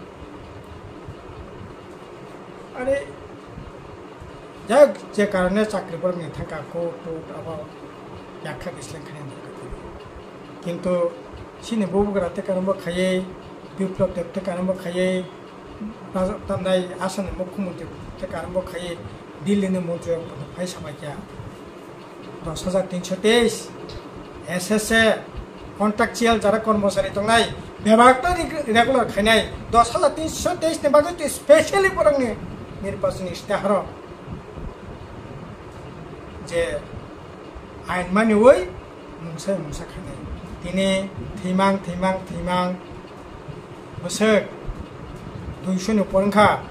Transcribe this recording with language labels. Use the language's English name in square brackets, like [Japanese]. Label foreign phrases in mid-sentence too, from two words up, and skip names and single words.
[Bodo] अरे जे कारणे चाकरिफोरनि थाखा कोर्ट अब व्याख्या विश्लेषण खालामनो किन्तु सिनि बबुग्राते कारमबो खायै विप्लव देवते कारमबो खायै तामनाय आसामनि मुख्यमंत्री ते कारमबो खायै दिल्लीनि मन्त्रि फैसा बायकिया 10,323 एसएसए कन्ट्राक्चुअल जरा कर्मचारी दंनाय बेबागता रेगुलर खायनाय 10,323 नि बागै स्पेशली फोरोंनि निर्वाचन इस्ताहार जे आइन मानिवै मुंसा खायनाय दिनै थैमां बोसोर 200 नि फोरोंखा